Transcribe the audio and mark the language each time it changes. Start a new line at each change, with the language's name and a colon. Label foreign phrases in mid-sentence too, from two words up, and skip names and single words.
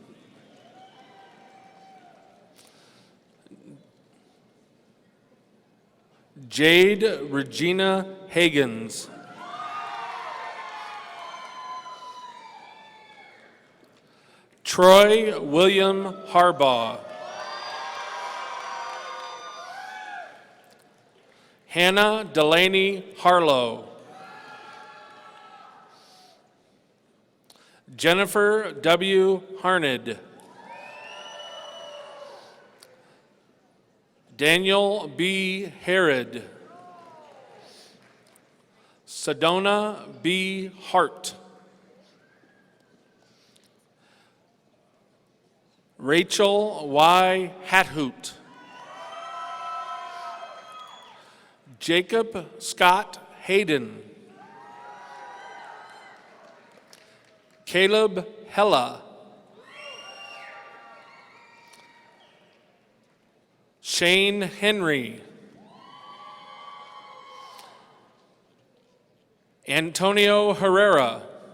English: Jade Regina Hagens. Troy William Harbaugh. Hannah Delaney Harlow. Jennifer W. Harned. Daniel B. Herod. Sedona B. Hart. Rachel Y. Hathoot. Jacob Scott Hayden. Caleb Hella. Shane Henry. Antonio Herrera.